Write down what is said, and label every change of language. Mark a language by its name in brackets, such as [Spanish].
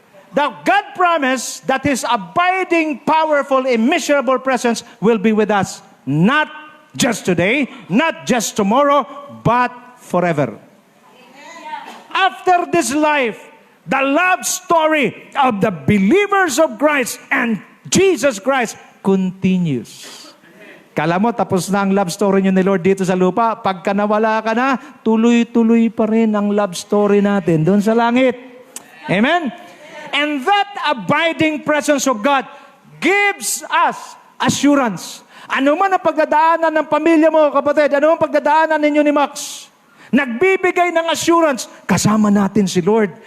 [English] The God promised that His abiding, powerful, immeasurable presence will be with us. Not just today, not just tomorrow, but forever. After this life, the love story of the believers of Christ and Jesus Christ continues. [Filipino] Kala mo, tapos na ang love story niyo ni Lord dito sa lupa. Pagka nawala ka na, tuloy-tuloy pa rin ang love story natin doon sa langit. Amen? [English] And that abiding presence of God gives us assurance. [Filipino] Ano man ang pagdadaanan ng pamilya mo, kapatid, ano man pagdadaanan ninyo ni Max, nagbibigay ng assurance, kasama natin si Lord.